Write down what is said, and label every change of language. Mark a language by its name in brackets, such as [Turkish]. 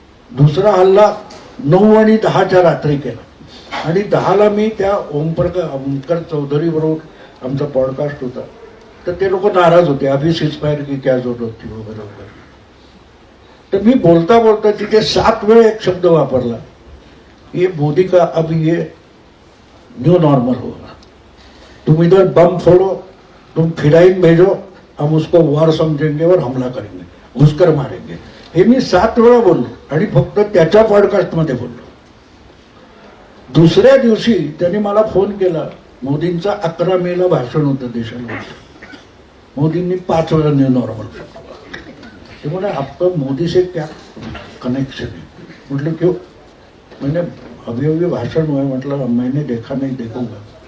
[Marathi] दुसरा हल्ला 9 आणि 10च्या रात्री केला आणि 10ला मी त्या ओमकर चौधरी बरोबर आमचा पॉडकास्ट होता. तर ते लोक नाराज होते, [Hindi] अभी सीजफायर की क्या जरूरत थी [Marathi] वगैरे वगैरे. तर मी बोलता बोलता तिथे 7 वेळ एक शब्द वापरला, [Hindi] ये मोदी का अब ये न्यू नॉर्मल होगा. तुम इधर बम फोड़ो, तुम फिराइन भेजो, हम उसको वॉर समझेंगे और हमला करेंगे, घुसकर मारेंगे. [Marathi] हे मी 7 वेळा बोललो आणि फक्त त्याच्या पॉडकास्टमध्ये बोललो. दुसऱ्या दिवशी त्यांनी मला फोन केला. मोदींचा 11 मेला भाषण होतं देशाला. मोदींनी 5 वेळा न्यू नॉर्मल. ते म्हणे [Hindi] आपका मोदी से क्या कनेक्शन है. म्हटलं क्यों. मैंने अभी भाषण हुआ. मतलब मैंने देखा नहीं, देखूंगा.